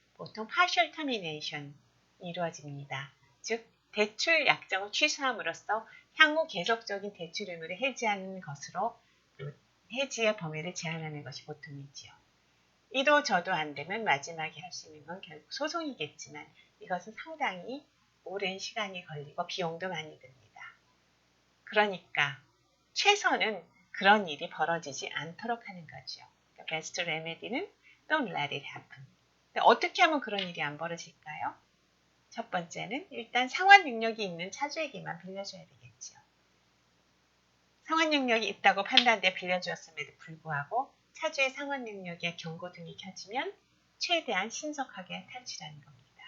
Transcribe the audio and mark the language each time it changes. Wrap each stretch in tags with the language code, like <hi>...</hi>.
<ko>보통 partial termination이 이루어집니다. 즉 대출 약정을 취소함으로써 향후 계속적인 대출 의무를 해지하는 것으로 해지의 범위를 제한하는 것이 보통이지요. 이도 저도 안 되면 마지막에 할 수 있는 건 결국 소송이겠지만 이것은 상당히 오랜 시간이 걸리고 비용도 많이 듭니다. 그러니까 최선은 그런 일이 벌어지지 않도록 하는 거죠.</ko> <en>Best remedy</en> <ko>는</ko> <en>don't let it happen.</en> <ko>어떻게 하면 그런 일이 안 벌어질까요? 첫 번째는 일단 상환 능력이 있는 차주에게만 빌려줘야 되겠죠. 상환 능력이 있다고 판단돼 빌려주었음에도 불구하고 차주의 상환 능력에 경고등이 켜지면 최대한 신속하게 탈취하는 겁니다.</ko>